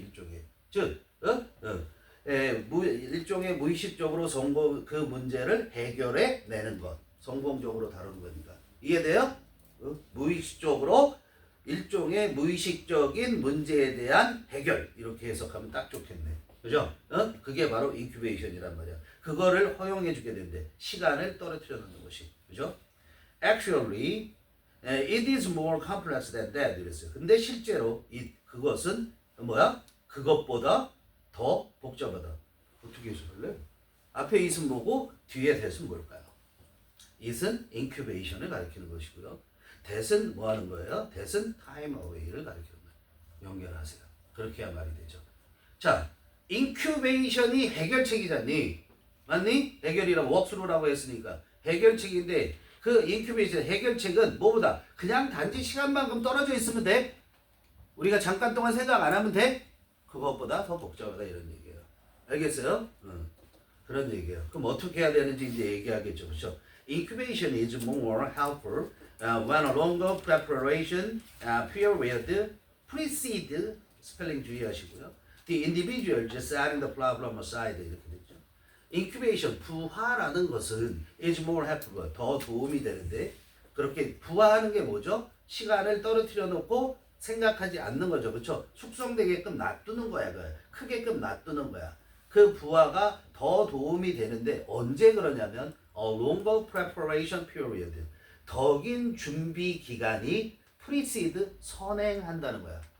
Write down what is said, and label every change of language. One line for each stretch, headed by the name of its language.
Korean: 일종의 즉 일종의 무의식적으로 그 문제를 해결해 내는 것 성공적으로 다루는 거니까 이해돼요? 무의식적으로 일종의 무의식적인 문제에 대한 해결 이렇게 해석하면 딱 좋겠네. 그죠? 그게 바로 인큐베이션이란 말이야. 그거를 허용해 주게 되는데 시간을 떨어뜨려 놓는 것이. 그죠?
English: Actually, it is more complex than that
Korean: 이랬어요. 근데 실제로 그것은 뭐야? 그것보다 더 복잡하다. 어떻게 해석할래? 앞에 it은 뭐고 뒤에 that은 뭘까요? it은 incubation을 가리키는 것이고요. that은 뭐 하는 거예요? that은 time away를 가리키는 거예요. 연결하세요. 그렇게 해야 말이 되죠. 자, 인큐베이션이 해결책이잖니. 맞니? 해결이라고 웍스루라고 했으니까 해결책인데 그 인큐베이션 해결책은 뭐보다 그냥 단지 시간만큼 떨어져 있으면 돼? 우리가 잠깐 동안 생각 안 하면 돼? 그것보다 더 복잡하다 이런 얘기예요. 알겠어요? 그런 얘기예요. 그럼 어떻게 해야 되는지 이제 얘기하겠죠. 그렇죠?
English: Incubation is more helpful when a longer preparation period precede
Korean: 스펠링 주의하시고요.
English: The individual just setting the problem aside
Korean: 이렇게 됐죠. Incubation 부화라는 것은
English: is more helpful
Korean: 더 도움이 되는데 그렇게 부화하는 게 뭐죠? 시간을 떨어뜨려 놓고 생각하지 않는 거죠. 그렇죠? 숙성되게끔 놔두는 거야. 크게끔 놔두는 거야. 그 부화가 더 도움이 되는데 언제 그러냐면
English: a longer preparation period
Korean: 더 긴 준비 기간이 precede 선행한다는 거야.